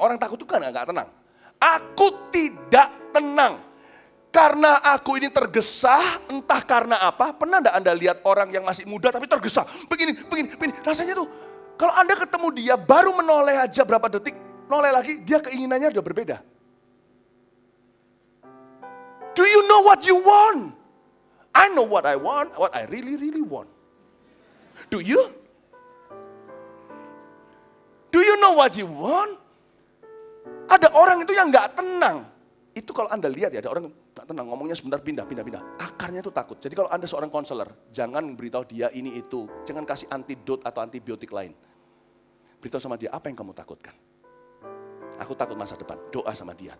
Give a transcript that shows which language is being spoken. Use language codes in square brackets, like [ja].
[id] Orang takut itu kan gak tenang. Aku tidak tenang. Karena aku ini tergesa, entah karena apa. Pernah gak Anda lihat orang yang masih muda tapi tergesa? Begini. Rasanya tuh, kalau Anda ketemu dia baru menoleh aja berapa detik, noleh lagi, dia keinginannya udah berbeda. [en] Do you know what you want? I know what I want, what I really, really want. Do you? Do you know what you want? [id] Ada orang itu yang gak tenang. Itu kalau Anda lihat ya, ada orang gak tenang, ngomongnya sebentar pindah. Akarnya itu takut. Jadi kalau Anda seorang konselor, jangan beritahu dia ini itu. Jangan kasih antidot atau antibiotik lain. Beritahu sama dia, apa yang kamu takutkan? Aku takut masa depan. Doa sama dia.